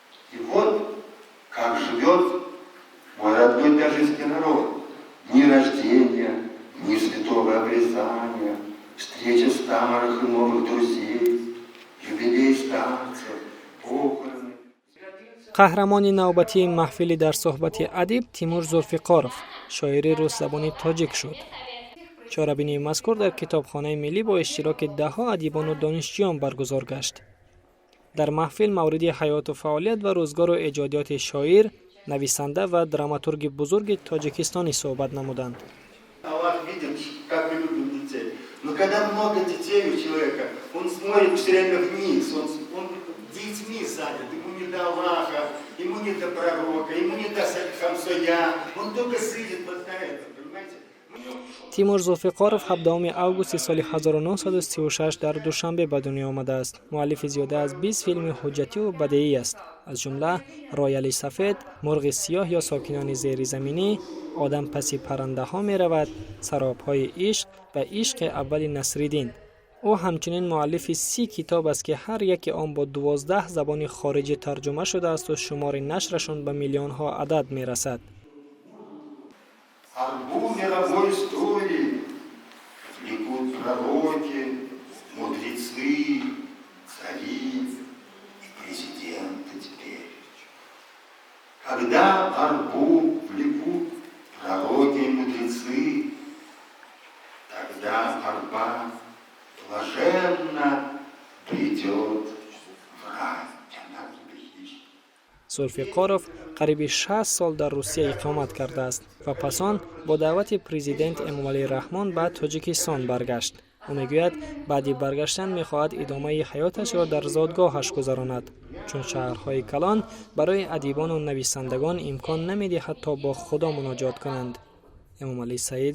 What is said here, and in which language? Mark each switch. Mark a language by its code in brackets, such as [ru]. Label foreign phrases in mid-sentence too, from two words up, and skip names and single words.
[ru] И вот как живет мой родной тяжестый народ. Дни рождения, дни святого обрезания, встреча старых и новых друзей, юбилей старцев, похороны. [tg] қаҳрамони навбатии маҳфили дар суҳбати адиб Тимур Зулфиқоров, шоири рӯсзабони тоҷик шуд. чорабинии мазкур дар китобхонаи миллӣ бо иштироки даҳҳо адибону донишҷӯён баргузор гашт. дар маҳфил мавриди ҳаёту фаъолият ва рӯзгору эҷодиёти шоир, нависанда ва драматурги бузурги тоҷикистонӣ суҳбат намуданд. [ru] Аллах видит, как мы любим детей. Но когда много детей у человека, он смотрит все время вниз, он детьми занят, ему не до Аллаха, ему не до пророка, ему не до хамсоя, он только сидит вот на этом, понимаете? [tg] Тимур Зулфиқоров 17 августи соли 1936 дар Душанбе ба дунё омадааст. муаллифи зиёда аз 20 филми ҳуҷҷативу бадеӣ аст. аз ҷумла Рояли сафед, Мурғи сиёҳ ё Сокинони зеризаминӣ, Одам паси паррандаҳо меравад, Саробҳои ишқ ва Ишқи аввали Насриддин. ӯ ҳамчунин муаллифи 30 китоб аст ки ҳар яки он бо 12 забони хориҷӣ тарҷума шудаасту шумори нашрашон ба миллионҳо адад мерасад. [ru] Арбу мировой истории влекут пророки, мудрецы, цари и президенты теперь. Когда арбу влекут пророки и мудрецы, тогда арба блаженно придет в рай. [tg] Зулфиқоров қариби 60 сол дар Русия иқомат кардааст ва пас он бо даъвати президент Эмомалӣ Раҳмон ба Тоҷикистон баргашт. ӯ мегӯяд баъди баргаштан мехоҳад идомаи ҳаёташро дар зодгоҳаш гузаронад, чун шаҳрҳои калон барои адибону нависандагон имкон намедиҳад то бо Худо муноҷот конанд.